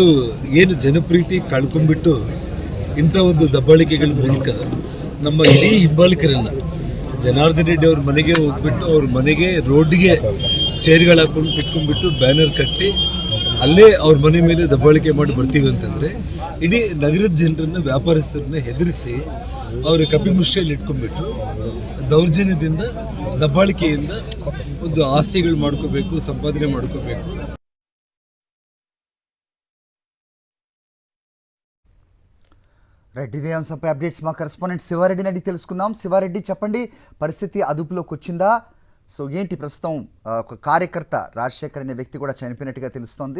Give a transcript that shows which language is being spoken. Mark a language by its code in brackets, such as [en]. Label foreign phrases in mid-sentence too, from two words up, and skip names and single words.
[kn] ಏನು ಜನಪ್ರೀತಿ ಕಳ್ಕೊಂಡ್ಬಿಟ್ಟು ಇಂಥ ಒಂದು ದಬ್ಬಾಳಿಕೆಗಳ ಮೂಲಕ ನಮ್ಮ ಇಡೀ ಹಿಂಬಾಲಿಕರನ್ನು ಜನಾರ್ದನ್ ರೆಡ್ಡಿ ಅವ್ರ ಮನೆಗೆ ಹೋಗ್ಬಿಟ್ಟು ಅವ್ರ ಮನೆಗೆ ರೋಡ್ಗೆ ಚೇರ್ಗಳು ಹಾಕೊಂಡು ಕುತ್ಕೊಂಡ್ಬಿಟ್ಟು ಬ್ಯಾನರ್ ಕಟ್ಟಿ ಅಲ್ಲೇ ಅವ್ರ ಮನೆ ಮೇಲೆ ದಬ್ಬಾಳಿಕೆ ಮಾಡಿ ಬರ್ತೀವಿ ಅಂತಂದರೆ ಇಡೀ ನಗರದ ಜನರನ್ನ, ವ್ಯಾಪಾರಸ್ಥರನ್ನ ಹೆದರಿಸಿ ಅವ್ರ ಕಪಿಮುಷ್ಟಿಯಲ್ಲಿ ಇಟ್ಕೊಂಡ್ಬಿಟ್ಟು ದೌರ್ಜನ್ಯದಿಂದ, ದಬ್ಬಾಳಿಕೆಯಿಂದ ಒಂದು ಆಸ್ತಿಗಳು ಮಾಡ್ಕೋಬೇಕು, ಸಂಪಾದನೆ ಮಾಡ್ಕೋಬೇಕು. [te] రైట్, ఇదే అంశంపై అప్డేట్స్ మా కరెస్పాండెంట్ శివారెడ్డిని అడిగి తెలుసుకుందాం. శివారెడ్డి, చెప్పండి, పరిస్థితి అదుపులోకి వచ్చిందా? సో ఏంటి ప్రస్తుతం ఒక కార్యకర్త రాజశేఖర్ అనే వ్యక్తి కూడా చనిపోయినట్టుగా తెలుస్తోంది.